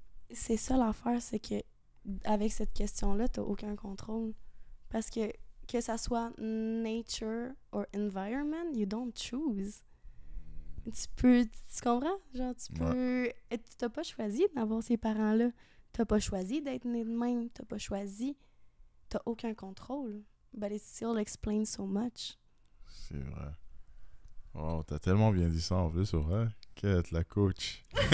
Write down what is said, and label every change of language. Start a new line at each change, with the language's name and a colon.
French: C'est ça l'affaire, c'est que avec cette question-là, tu n'as aucun contrôle. Parce que ça soit
English: nature or environment, you don't choose.
French: Tu comprends? Genre, tu n'as pas choisi d'avoir ces parents-là. T'as pas choisi d'être né de même. T'as aucun contrôle.
English: But it still explains so much.
French: C'est vrai. Oh, t'as tellement bien dit ça en plus, c'est vrai. Qu'être la coach.